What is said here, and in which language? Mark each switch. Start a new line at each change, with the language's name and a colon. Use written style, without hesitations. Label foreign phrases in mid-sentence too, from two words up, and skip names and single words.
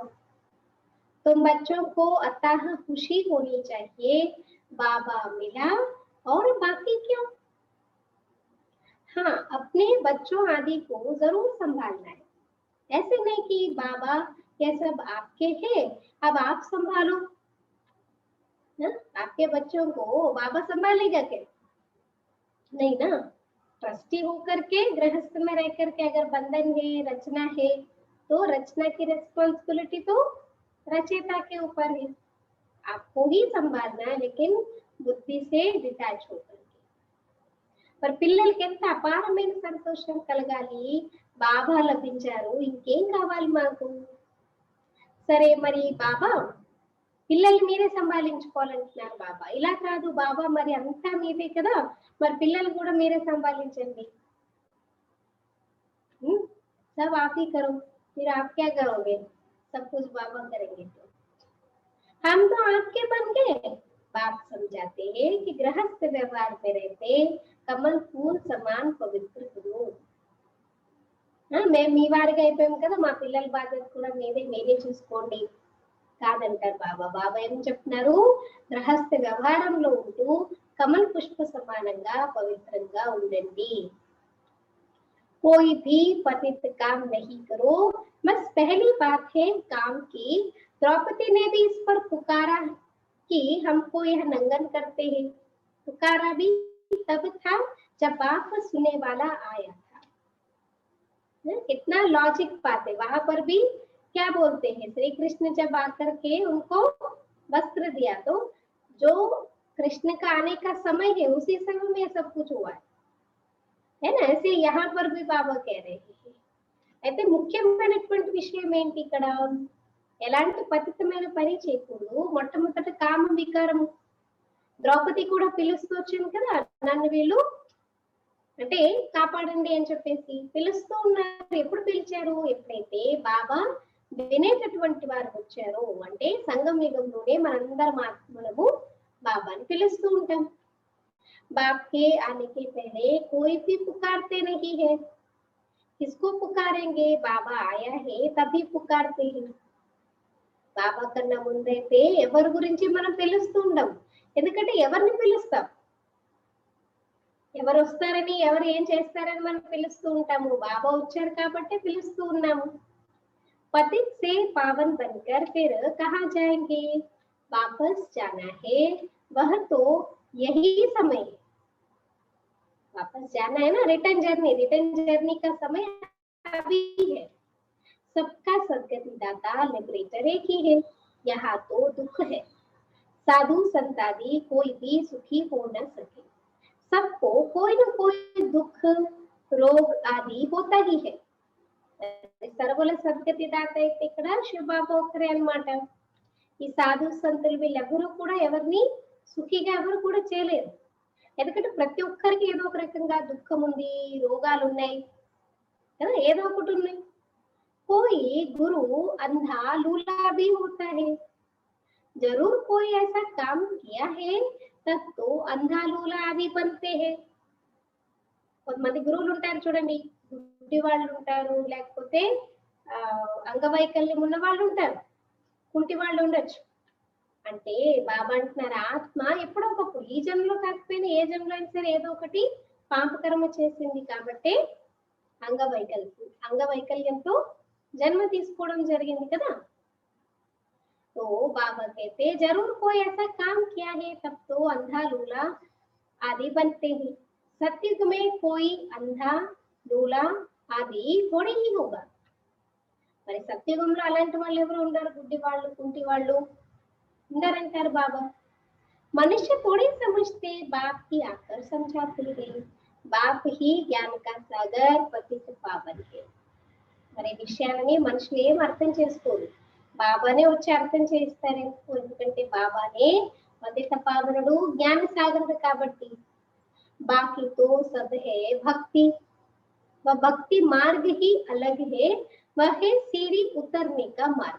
Hindi: तुम बच्चों को अतः खुशी होनी चाहिए, बाबा मिला और बाकी क्यों. हाँ, अपने बच्चों आदि को जरूर संभालना है. ऐसे नहीं कि बाबा ये सब आपके हैं, अब आप संभालो. आपके बच्चों को बाबा संभालेगा क्या? नहीं ना. ट्रस्टी होकर के गृहस्थ में रह करके अगर बंधन है, रचना है, तो रचना की रिस्पॉन्सिबिलिटी तो रचयिता के ऊपर है. आपको ही संभालना है, लेकिन बुद्धि से डिटैच होकर के.
Telugu: पर పిల్లలకి ఎంత అపారమైన సంతోషం కలగాలి, బాబా లభించారు, ఇంకేం కావాలి మాకు. సరే మరి బాబా పిల్లల్ని మీరే సంభాలించుకోవాలంటున్నారు బాబా. ఇలా కాదు బాబా, మరి అంతా మీదే కదా, మరి పిల్లలు కూడా మీరే సంభాలించండి.
Hindi: सब आप ही करो, फिर आप क्या करोगे, सब कुछ बाबा करेंगे. तो हम तो आपके बन गए. बाप समझाते हैं कि गृहस्थ व्यवहार में रहते कमल फूल समान पवित्र हो.
Telugu: మేము మీ వారిగా అయిపోయాం కదా, మా పిల్లల బాధ్యత కూడా మీరే చూసుకోండి కాదంటారు బాబా. బాబా ఏం చెప్తున్నారు, గృహస్థ వ్యవహారంలో ఉంటూ కమల్ పుష్ప సమానంగా పవిత్రంగా ఉండండి.
Hindi: कोई भी पतित काम नहीं करो, बस पहली बात है काम की. द्रौपदी ने भी इस पर पुकारा कि हमको यह नंगन करते हैं. पुकारा भी तब था जब बाप सुनने वाला आया था. कितना लॉजिक बात है. वहां पर भी क्या बोलते हैं, श्री कृष्ण जब आकर के उनको वस्त्र दिया तो जो कृष्ण का आने का समय है उसी समय में सब कुछ हुआ है ना। ऐसे यहाँ पर भी बाबा कह रहे हैं
Telugu: అయితే ముఖ్యమైనటువంటి విషయం ఏంటి ఇక్కడ, ఎలాంటి పతితమైన పని చేయకూడదు. మొట్టమొదట కామ వికారం, ద్రౌపది కూడా పిలుస్తూ వచ్చింది కదా, నన్ను వీళ్ళు అంటే కాపాడండి అని చెప్పేసి పిలుస్తూ ఉన్నారు. ఎప్పుడు పిలిచారు, ఎప్పుడైతే బాబా వినేటటువంటి వారు వచ్చారు అంటే సంగం యుగంలోనే మనందరం ఆత్మలము బాబాని పిలుస్తూ ఉంటాం.
Hindi: बाप के आने के पहले कोई भी पुकारते नहीं है, किसको पुकारेंगे, बाबा आया है तभी पुकारते हैं.
Telugu: బాబా కన్నా ముందైతే ఎవరి గురించి మనం పిలుస్తూ ఉండం, ఎందుకంటే ఎవరిని పిలుస్తాం, ఎవరు వస్తారని ఎవరు ఏం చేస్తారని మనం పిలుస్తూ ఉంటాము. బాబా వచ్చారు కాబట్టి పిలుస్తూ ఉన్నాము.
Hindi: पतित से पावन बनकर फिर कहाँ जाएंगे, वापस जाना है, वह तो यही समय है. वापस जाना है ना,
English: return journey
Hindi: का समय अभी है. सबका सदगति दाता लिबरेटर एक ही है. यहाँ तो दुख है, साधु संतादि कोई भी सुखी हो न सके. सबको कोई न कोई दुख रोग आदि होता ही है.
Telugu: సర్వుల సద్గతి దాత అయితే ఇక్కడ శివబాబా ఒక్కరే అన్నమాట. ఈ సాధు సంతులు వీళ్ళెవరూ కూడా ఎవరిని సుఖిగా ఎవరు కూడా చేయలేరు, ఎందుకంటే ప్రతి ఒక్కరికి ఏదో ఒక రకంగా దుఃఖం ఉంది, రోగాలు ఉన్నాయి కదా, ఏదో ఒకటి ఉన్నాయి.
Hindi: कोई गुरु अंधा लूला भी होता है, जरूर कोई ऐसा काम किया है तब तो अंधा लूला आदि बनते हैं.
Telugu: కొంతమంది గురువులు ఉంటారు చూడండి, గుడ్డి వాళ్ళు ఉంటారు, లేకపోతే అంగవైకల్యం ఉన్న వాళ్ళు ఉంటారు, కుంటి వాళ్ళు ఉండొచ్చు. అంటే బాబా అంటున్నారు ఆత్మ ఎప్పుడో ఒకప్పుడు, ఈ జన్మలో కాకపోయినా ఏ జన్మలో అయినా సరే ఏదో ఒకటి పాపకర్మ చేసింది కాబట్టి అంగవైకల్యంతో जन्म తీసుకోవడం జరిగింది కదా.
Hindi: तो बाबा कहते जरूर कोई ऐसा काम किया है तब तो अंधा लूला आदि बनते हैं. सत्युग में कोई अंधा लूला आदि थोड़ी ही होगा.
Telugu: మరి సత్యుగంలో అలాంటి వాళ్ళు ఎవరు ఉండరు, గుడ్డి వాళ్ళు కుంటి వాళ్ళు ఉండరంటారు బాబా.
Hindi: मनुष्य थोड़ी समझते, बाप की आकर समझाते हैं. बाप ही ज्ञान का सागर पतित पावन है.
Telugu: మరి విషయాలని మనుషులు ఏం అర్థం చేసుకోరు, బాబానే వచ్చి అర్థం చేయిస్తారు. ఎందుకంటే బాబానే పతిత పావనుడు, జ్ఞాన సాగరుడు కాబట్టి.
Hindi: बाकी तो सब है भक्ति, वह भक्ति मार्ग ही अलग है, वह है सीढ़ी उतरने का मार्ग.